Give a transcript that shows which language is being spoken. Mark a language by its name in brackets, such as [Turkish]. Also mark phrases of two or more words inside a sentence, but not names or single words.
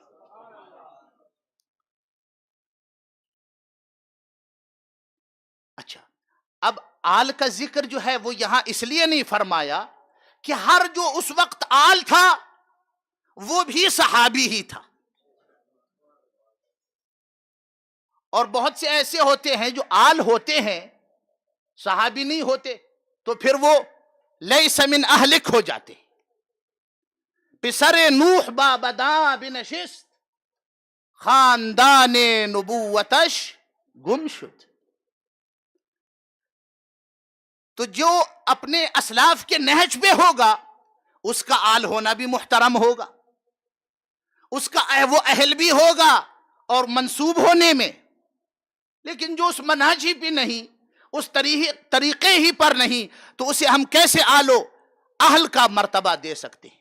[Urdu] اچھا اب آل کا ذکر جو ہے وہ یہاں اس لیے نہیں فرمایا کہ ہر جو اس وقت آل تھا وہ بھی صحابی ہی تھا. اور بہت سے ایسے ہوتے ہیں جو آل ہوتے ہیں صحابی نہیں ہوتے، تو پھر وہ [Arabic] لیس من اہلک [Urdu] ہو جاتے. [Persian] پسر نوح بابدا بنشست، خاندان نبوتش گم شد. [Urdu] تو جو اپنے اسلاف کے نہج پہ ہوگا اس کا آل ہونا بھی محترم ہوگا، اس کا وہ اہل بھی ہوگا اور منسوب ہونے میں. لیکن جو اس منہج ہی پہ نہیں، اس طریقے ہی پر نہیں، تو اسے ہم کیسے آلو اہل کا مرتبہ دے سکتے ہیں؟